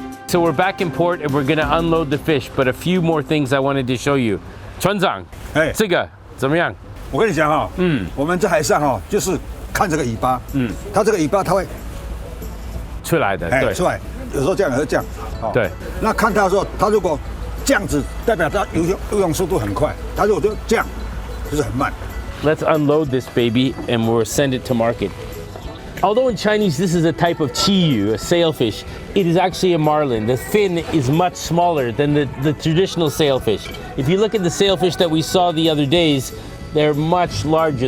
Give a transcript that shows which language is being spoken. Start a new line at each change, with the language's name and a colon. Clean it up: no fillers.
English: So we're back in port and we're gonna unload the fish, but a few more things I wanted to show you.
Chinese: 船长，这个怎么样？我跟你讲哈，我们在海上哈，就是看这个尾巴，它这个尾巴它会出来的，对，出来，有时候这样，有时候这样，对。那看它的时候，它如果这样子，代表它游泳速度很快；它如果就这样，就是很慢。
English: Let's unload this baby and we'll send it to market. Although in Chinese this is a type of qiyu, a sailfish, it is actually a marlin. The fin is much smaller than the traditional sailfish. If you look at the sailfish that we saw the other days, they're much larger.